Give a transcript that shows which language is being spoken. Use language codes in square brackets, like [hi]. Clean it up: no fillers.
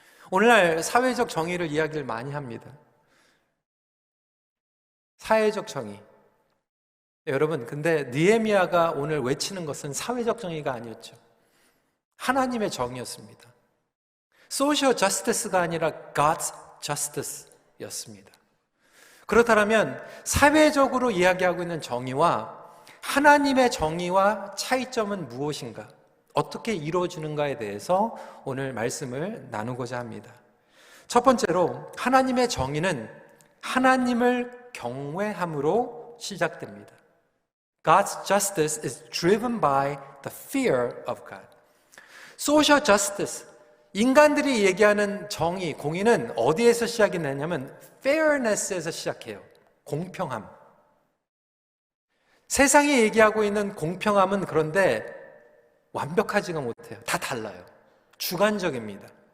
[ko] 오늘날 사회적 정의를 이야기를 많이 합니다. 사회적 정의. 여러분, 근데 느헤미야가 오늘 외치는 것은 사회적 정의가 아니었죠. 하나님의 정의였습니다. Social justice가 아니라 God's justice였습니다. 그렇다면 사회적으로 이야기하고 있는 정의와 하나님의 정의와 차이점은 무엇인가? 어떻게 이루어지는가에 대해서 오늘 말씀을 나누고자 합니다. 첫 번째로 하나님의 정의는 하나님을 경외함으로 시작됩니다. [en] God's justice is driven by the fear of God. [ko] Social justice, 인간들이 얘기하는 정의, 공의는 어디에서 시작이 되냐면 fairness에서 시작해요. 공평함. 세상이 얘기하고 있는 공평함은 그런데 완벽하지가 못해요. 다 달라요. 주관적입니다.